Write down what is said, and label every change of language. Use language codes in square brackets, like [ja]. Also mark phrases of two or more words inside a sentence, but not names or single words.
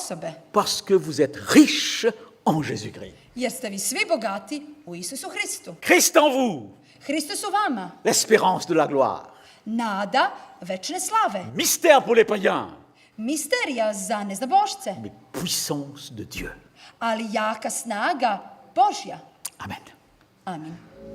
[fr] Parce que vous êtes riche en Jésus-Christ. [sr] jer ste vi svi bogati u Isusu Hristu. [fr] Christ en vous, [sr] Hristos u vama, [fr] l'espérance de la gloire. [sr] nada večne slave, [fr] Mystère pour les païens, [sr] misterija za neznabošce, [fr] mais puissance de Dieu. [sr] ali jaka snaga Božja. [fr] Amen. [sr] Amin.